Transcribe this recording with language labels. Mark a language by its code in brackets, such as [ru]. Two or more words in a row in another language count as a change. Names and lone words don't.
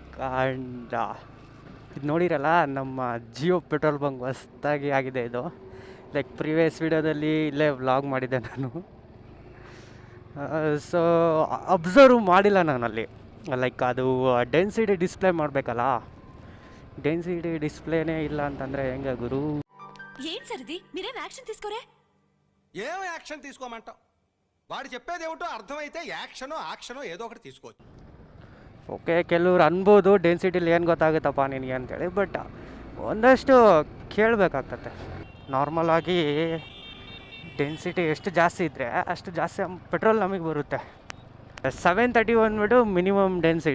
[kn] ಆ್ಯಂಡ್ ಇದು ನೋಡಿರಲ್ಲ, ನಮ್ಮ ಜಿಯೋ ಪೆಟ್ರೋಲ್ ಬಂಕ್ ಹೊಸ್ದಾಗಿ ಆಗಿದೆ ಇದು. [en] like previous [kn] ವೀಡಿಯೋದಲ್ಲಿ ಇಲ್ಲೇ ವ್ಲಾಗ್ ಮಾಡಿದ್ದೆ ನಾನು. [en] so observe [kn] ಮಾಡಿಲ್ಲ ನಾನಲ್ಲಿ. ಲೈಕ್ ಅದು [en] density display [kn] ಮಾಡಬೇಕಲ್ಲ, ಡೆನ್ಸಿಟಿ ಡಿಸ್ಪ್ಲೇನೇ ಇಲ್ಲ ಅಂತಂದರೆ ಹೆಂಗೆ ಗುರು? [te] ఏం సరిది మీరేం యాక్షన్ తీసుకోరే? ఏం యాక్షన్ తీసుకోమంటావు? వాడు చెప్పేది ఏమిటో అర్థమైతే యాక్షనో ఏదో ఒకటి తీసుకోవచ్చు. [kn] ಓಕೆ, ಕೆಲವ್ರು ಅನ್ಬೋದು ಡೆನ್ಸಿಟಿಲಿ ಏನು ಗೊತ್ತಾಗುತ್ತಪ್ಪ ನಿನಗೆ ಅಂತೇಳಿ, ಬಟ್ ಒಂದಷ್ಟು ಕೇಳಬೇಕಾಗ್ತತೆ. ನಾರ್ಮಲ್ ಆಗಿ ಡೆನ್ಸಿಟಿ ಎಷ್ಟು ಜಾಸ್ತಿ ಇದ್ದರೆ ಅಷ್ಟು ಜಾಸ್ತಿ ಪೆಟ್ರೋಲ್ ನಮಗೆ ಬರುತ್ತೆ. 730 ಬಂದ್ಬಿಟ್ಟು [en] minimum density.